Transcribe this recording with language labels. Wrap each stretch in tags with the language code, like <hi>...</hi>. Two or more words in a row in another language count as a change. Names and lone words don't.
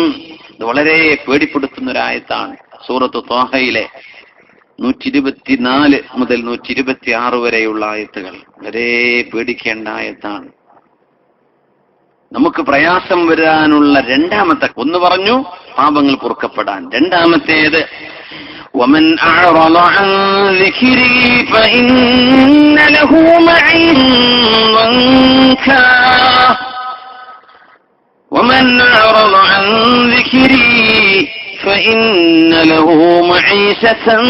<ml>ഇത് വളരെ പേടിപ്പെടുത്തുന്ന ഒരായത്താണ്. സൂറത്ത് ത്വാഹയിലെ 124 മുതൽ 126 വരെയുള്ള ആയത്തുകൾ വളരെ പേടിക്കേണ്ട ആയത്താണ്. നമുക്ക് പ്രയാസം വരാനുള്ള രണ്ടാമത്തെ, ഒന്ന് പറഞ്ഞു പാപങ്ങൾ പൊറുക്കപ്പെടാൻ. രണ്ടാമത്തേത്,</ml> <ar>ومن أعرض عن ذكري فإن له معيشة ضنكا ومن أعرض عن ذكري فإن له معيشة</ar>